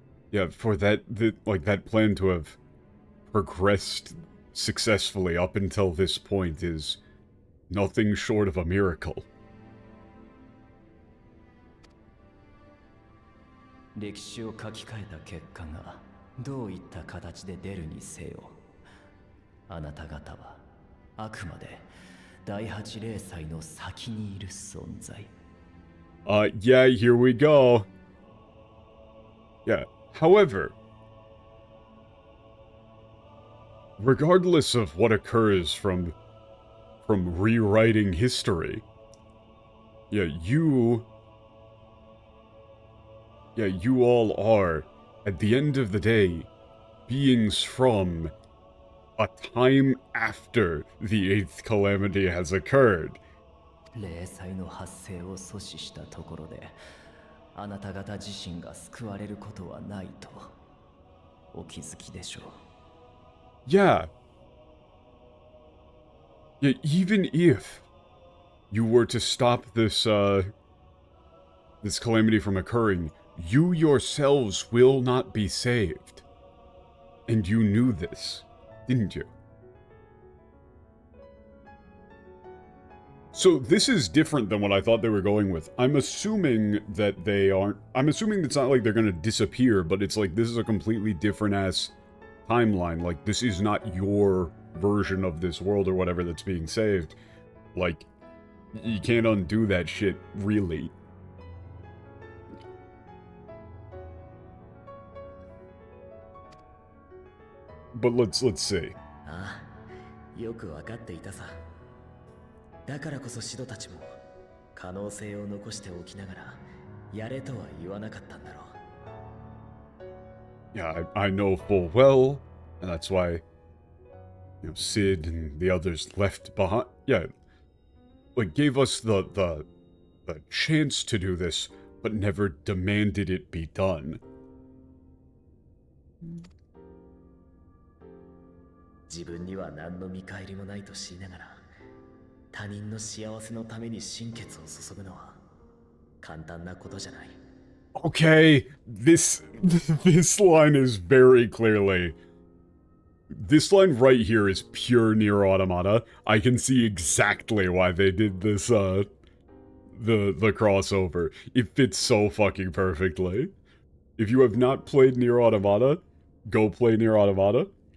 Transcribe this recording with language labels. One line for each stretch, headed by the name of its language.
English: Yeah, for that plan to have progressed successfully up until this point is nothing short of a miracle.
Japanese: 歴史を書き換えた結果がどういった形で出るにせよ、あなた方はあくまで第八霊祭の先にいる存在。
English: Yeah, here we go. Yeah, however, regardless of what occurs from rewriting history, you all are, at the end of the day, beings from a time after the 8th calamity has occurred.
Japanese: 霊祭の発生を阻止したところで、あなた方自身が救われることはないとお気づきでしょう。
English: Yeah. Yeah, even if you were to stop this calamity from occurring, you yourselves will not be saved. And you knew this, didn't you? So this is different than what I thought they were going with. I'm assuming that they aren't... I'm assuming it's not like they're gonna disappear, but it's like this is a completely different-ass timeline. Like, this is not your version of this world or whatever that's being saved. Like, you can't undo that shit, really. But let's see.
Japanese: ああ、よくわかっていたさ。だからこそシドたちも可能性を残しておきながらやれとは言わなかったんだろう。
English: Yeah, I know full well, and that's why, Sid and the others left behind. Yeah, like gave us the chance to do this, but never demanded it be done.
Japanese: 自分には何の見返りもないと知りながら、他人の幸せのために心血を注ぐのは簡単なことじゃない。
English: Okay, this line is very clearly... This line right here is pure Nier Automata. I can see exactly why they did this, the crossover. It fits so fucking perfectly. If you have not played Nier Automata, go play Nier Automata.